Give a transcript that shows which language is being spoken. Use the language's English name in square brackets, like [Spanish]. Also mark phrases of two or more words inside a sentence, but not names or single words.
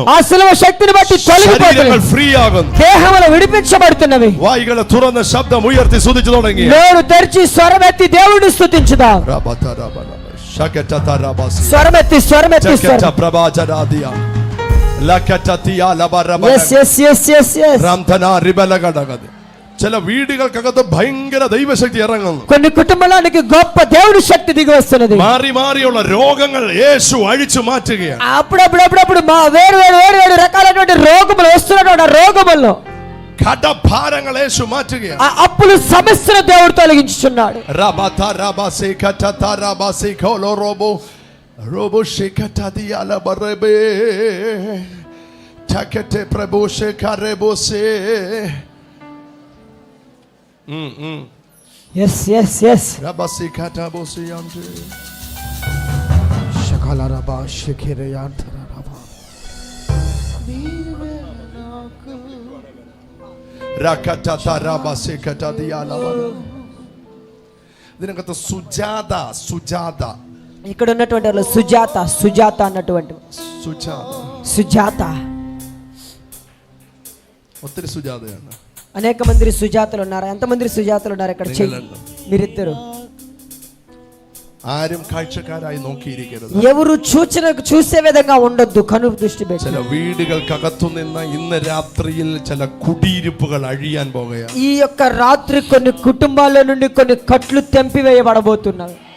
[Telugu] ఆ శిలువ శక్తిని బట్టి [Malayalam] ശരീരങ്ങൾ [Telugu] తొలగిపోతుంది. [Malayalam] ഫ്രീ ആകുന്നു. [Telugu] దేహములు విడిపించబడుతున్నవి. [Malayalam] വായികളെ തുറന്ന ശബ്ദം ഉയർത്തി സ്തുതിച്ചു തുടങ്ങി. [Telugu] నోరు తెరిచి స్వరమెత్తి దేవుడిని స్తుతించుదాం. స్వరమెత్తి స్వరమెత్తి [Malayalam] ചില വീടുകൾക്കകത്ത് ഭയങ്കര ദൈവശക്തി ഇറങ്ങുന്നു. [Telugu] కొన్ని కుటుంబానికి గొప్ప దేవుడి శక్తి దిగి వస్తున్నది. [Malayalam] മാറി മാറിയുള്ള രോഗങ്ങൾ യേശു അഴിച്ചു മാറ്റുകയാണ്. [Telugu] అప్పుడప్పుడు మా వేరు వేరు వేరు వేరు రకాలైనటువంటి రోగములు వస్తున్నటువంటి రోగముల్లో [Malayalam] കടഭാരങ്ങൾ യേശു മാറ്റുകയാണ്. [Telugu] ఆ అప్పులు సమస్యను దేవుడు తొలగించుచున్నాడు. [English] Yes, yes, yes. [Malayalam] ഇതിനകത്ത് സുജാത, സുജാത, [Telugu] ఇక్కడ ఉన్నటువంటి వాళ్ళు సుజాత, సుజాత అన్నటువంటి [Malayalam] സുജാത, [Telugu] సుజాత. [Malayalam] ഒത്തിരി സുജാതയാണ്. [Telugu] అనేక మంది సుజాతలు ఉన్నారు. ఎంతమంది సుజాతలు ఉన్నారు ఇక్కడ? మీరిద్దరు. [Malayalam] ആരും കാഴ്ചക്കാരായി നോക്കിയിരിക്കരുത്. [Telugu] ఎవరు చూసే విధంగా ఉండొద్దు. కను దృష్టి పెట్టి. [Malayalam] ചില വീടുകൾക്കകത്തു നിന്ന് ഇന്ന് രാത്രിയിൽ ചില കുടിയിരിപ്പുകൾ അഴിയാൻ പോകുകയാണ്. [Telugu] ఈ యొక్క రాత్రి కొన్ని కుటుంబాల నుండి కొన్ని కట్లు తెంపివేయబడబోతున్నారు.